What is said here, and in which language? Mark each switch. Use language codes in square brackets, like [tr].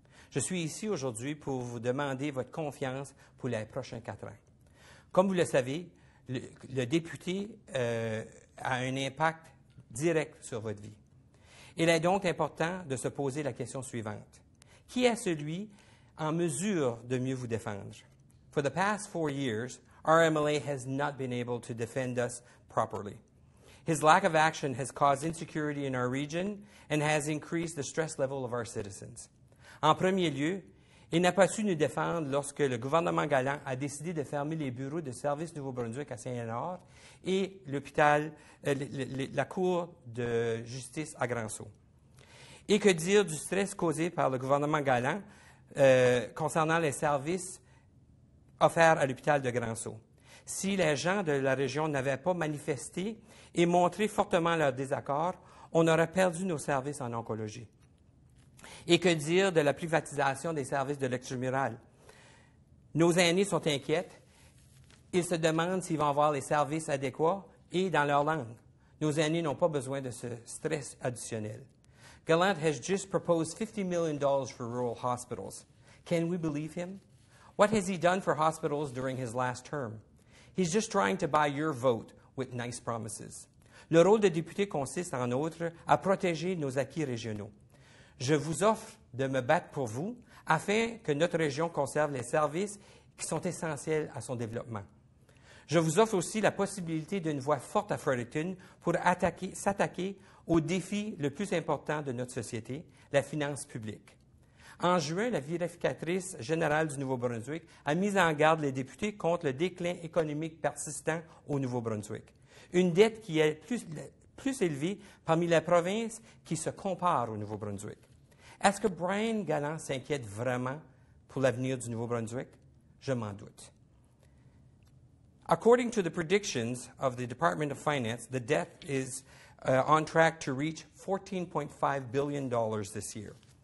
[fr] Je suis ici aujourd'hui pour vous demander votre confiance pour les prochains 4 ans. Comme vous le savez, le député a un impact direct sur votre vie. Il est donc important de se poser la question suivante. Qui est celui en mesure de mieux vous défendre? [en] For the past 4 years, our MLA has not been able to defend us properly. His lack of action has caused insecurity in our region and has increased the stress level of our citizens. [fr] En premier lieu, il n'a pas su nous défendre lorsque le gouvernement Galland a décidé de fermer les bureaux de service Nouveau-Brunswick à Saint-Léonard et l'hôpital, la Cour de justice à Grand-Sault. Et que dire du stress causé par le gouvernement Galland concernant les services offerts à l'hôpital de Grand-Sault? Si les gens de la région n'avaient pas manifesté et montré fortement leur désaccord, on aurait perdu nos services en oncologie. Et que dire de la privatisation des services de l'extramural? Nos aînés sont inquiets. Ils se demandent s'ils vont avoir les services adéquats et dans leur langue. Nos aînés n'ont pas besoin de ce stress additionnel. [en] Gallant has just proposed $50 million for rural hospitals. Can we believe him? What has he done for hospitals during his last term? He's just trying to buy your vote with nice promises. [fr] Le rôle de député consiste, en outre, à protéger nos acquis régionaux. Je vous offre de me battre pour vous afin que notre région conserve les services qui sont essentiels à son développement. Je vous offre aussi la possibilité d'une voix forte à Fredericton pour s'attaquer au défi le plus important de notre société, la finance publique. En juin, la vérificatrice générale du Nouveau-Brunswick a mis en garde les députés contre le déclin économique persistant au Nouveau-Brunswick. Une dette qui est plus élevée parmi les provinces qui se comparent au Nouveau-Brunswick. Est-ce que Brian Gallant s'inquiète vraiment pour l'avenir du Nouveau-Brunswick? Je m'en doute. [en] According to the predictions of the Department of Finance, the debt is on track to reach $14.5 billion this year.